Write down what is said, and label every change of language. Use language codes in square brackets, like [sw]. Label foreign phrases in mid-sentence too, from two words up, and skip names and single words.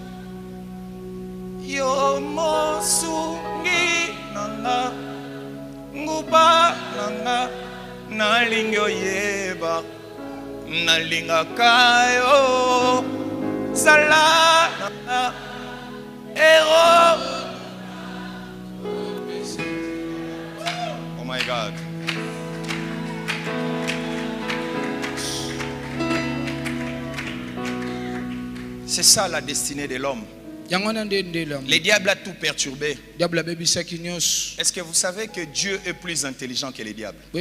[ln] yo mosungi nanga nguba nanga nalingi oyeba nalingaka yo zala nanga ero. [en] Oh my God. [fr] C'est ça la destinée de l'homme. Le diable a tout perturbé. Est-ce que vous savez que Dieu est plus intelligent que les diables?